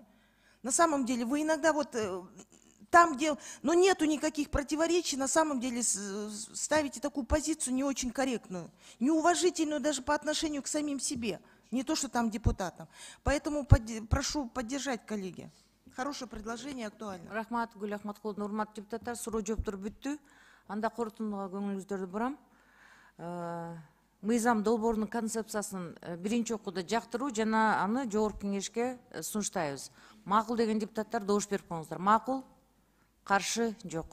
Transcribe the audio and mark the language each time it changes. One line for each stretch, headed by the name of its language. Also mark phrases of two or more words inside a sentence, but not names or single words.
Russian: На самом деле вы иногда вот... Там, где, но нету никаких противоречий, на самом деле ставите такую позицию не очень корректную, неуважительную даже по отношению к самим себе, не то, что там депутатам. Поэтому прошу поддержать, коллеги. Хорошее предложение, актуально.
Kyrgyz: Рахмат, Гүл Ахматкуловна, урматтуу депутаттар, суроо жооптор бүттү. Анда корутундуга көңүлүңүздөрдү бурам. Мыйзам долбоорунун концепциясын биринчи окууда жактыруу жана аны жогорку кеңешке сунуштайбыз. Макул деген депутаттар добуш берип коюңуздар. Макул? Каршы жок.